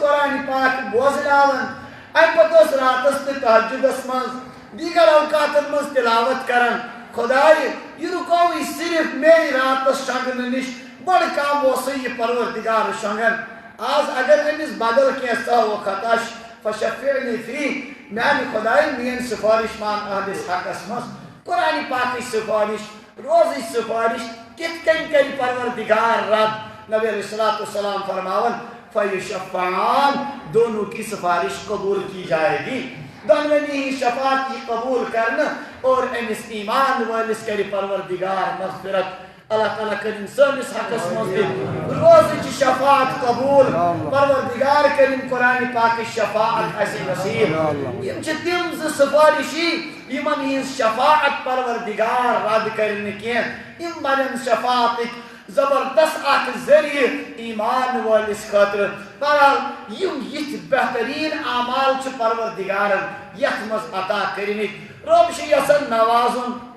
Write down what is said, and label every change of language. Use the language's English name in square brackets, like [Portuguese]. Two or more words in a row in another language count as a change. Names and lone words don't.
[Kashmiri] قرآنِ پاک بوزناوان امہِ پتہٕ اوس راتس تہٕ تہجُدس منٛز دیگر اوقاتن منٛز تلاوت کران خۄدایہِ یہِ رُکووٕے صرف مے راتس شۄنٛگنہٕ نِش بڑٕ کم اوسُے یہِ پروردگار شۄنٛگان آز اگر أمِس بدل کینٛہہ ژاوو خطا [Arabic] فشفعنی فی [Kashmiri] میانہِ خۄداے میٲنۍ سُفٲرِش مان اہنِس حقس منٛز قرآنِ پاکٕچ سُفٲرِش روزٕچ سُفٲرِش کِتھ کٔنۍ کرِ پروردگار رد نبی [Arabic] علیہ الصلوۃ والسلام [Kashmiri] فرماون [Urdu] فیشفعان دونوں کی سفارش قبول کی جائے گی دونونی ہی شفاعت کی قبول کرنا اور [Kashmiri] امس ایمان والس کر پروردگار مغفرت اللہ تعالیٰ کرن سٲنِس حقس منٛز روزٕچ شفاعت قبول پروردگار کرن قرآنِ پاکٕچ شفاعت اسہِ نصیب یم چھِ تِم زٕ سفارشی یمن ہٕنٛز شفاعت پروردگار رد کرِ نہٕ کینٛہہ یم بنن شفاعتٕکۍ زبردست اخ ذریعہ ایمان والس خاطر بہرحال یم یتھ بہترین اعمال چھ پروردگارن یتھ مز عطا کرمت رب چھ یژھان نوازن